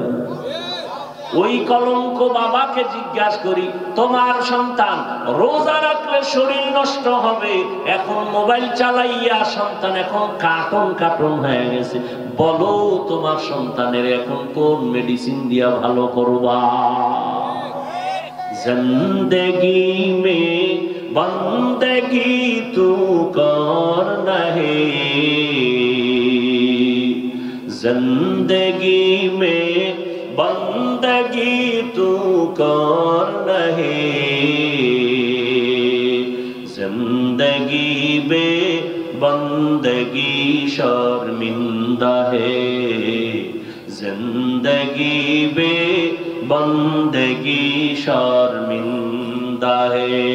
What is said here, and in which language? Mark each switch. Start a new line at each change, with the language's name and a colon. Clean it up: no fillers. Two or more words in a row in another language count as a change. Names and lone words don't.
Bangla: ওই কলঙ্ক বাবাকে জিজ্ঞাসা করি, তোমার সন্তান রোজা রাখলে শরীর নষ্ট হবে, এখন মোবাইল চালাইয়া সন্তান এখন কার্টুন হয়ে গেছে, বলো তোমার সন্তানের এখন কোন মেডিসিন দিয়া ভালো করবা?
Urdu: زندگی میں بندگی تو کرنا ہے, زندگی میں بندگی تو کرنا ہے، زندگی بے بندگی شرمندہ ہے، زندگی بے بندگی شرمندہ ہے۔